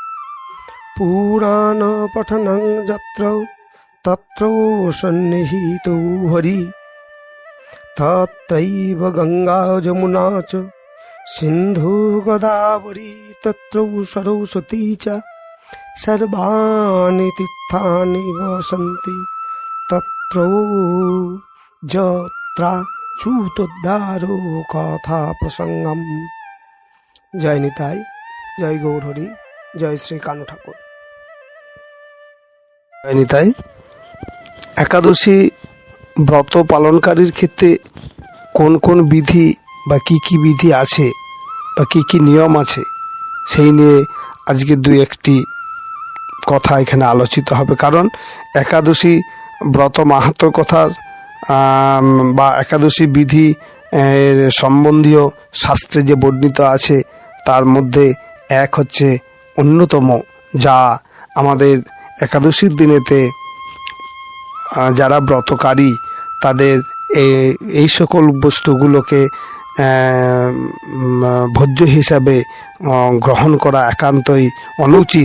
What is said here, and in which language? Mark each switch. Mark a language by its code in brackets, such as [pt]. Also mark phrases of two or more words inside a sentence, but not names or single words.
[sa] पुराणपठनं यत्र तत्र सन्निहितो हरि तत्रैव गंगा जमुना च सिन्धु गोदावरी तत्र सरस्वती च सर्वाणि तीर्थानि वसन्ति तत्र यत्र चूतोद्धारो कथा प्रसंगम। [bn] জয় নিতাই, জয় গৌর হরি, জয় শ্রী কানু ঠাকুর। জয় নিতাই। एकादशी ব্রত পালনকারীর ক্ষেত্রে কোন কোন বিধি বা কি বিধি আছে বা কি নিয়ম আছে সেই নিয়ে আজকে দুই একটি কথা এখানে আলোচিত হবে। কারণ একাদশী ব্রত মাহাত্ম্যর কথা বা একাদশী বিধি সম্বন্ধীয় শাস্ত্রে যে বর্ণিত আছে তার মধ্যে এক হচ্ছে অন্যতম, যা আমাদের একাদশীর দিনেতে যারা ব্রতকারী তাদের এই সকল বস্তুগুলোকে ভোজ্য হিসাবে গ্রহণ করা একান্তই অনুচিত।